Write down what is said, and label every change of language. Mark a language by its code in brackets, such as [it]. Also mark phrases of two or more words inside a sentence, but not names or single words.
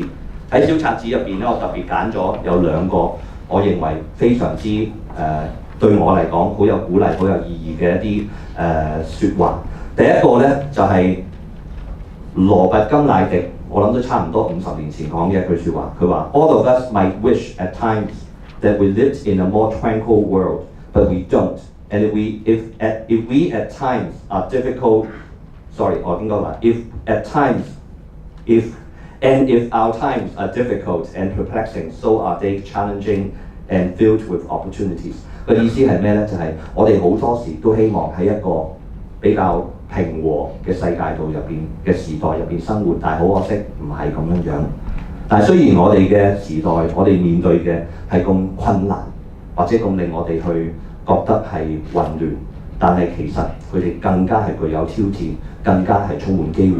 [yue] 喺小冊子入邊咧，我特別揀咗有2個，我認為非常之對我嚟講好有鼓勵、好有意義嘅一啲説話。第一個咧就係羅拔甘迺迪，我諗都差唔多50年前講嘅一句説話。佢話 [en] ：All of us might wish at times that we lived in a more tranquil world, but we don't. And if we at times are difficult, sorry， [yue] 我應該話 [en] if at times if our times are difficult and perplexing, so are they challenging and filled with opportunities。 [yue] 個意思係咩呢？就係、我哋好多時都希望喺一個比較平和嘅世界度入邊嘅時代入邊生活，但係好可惜唔係咁樣樣。但係雖然我哋嘅時代，我哋面對嘅係咁困難，或者咁令我哋去覺得係混亂，但係其實佢哋更加係具有挑戰，更加係充滿機會。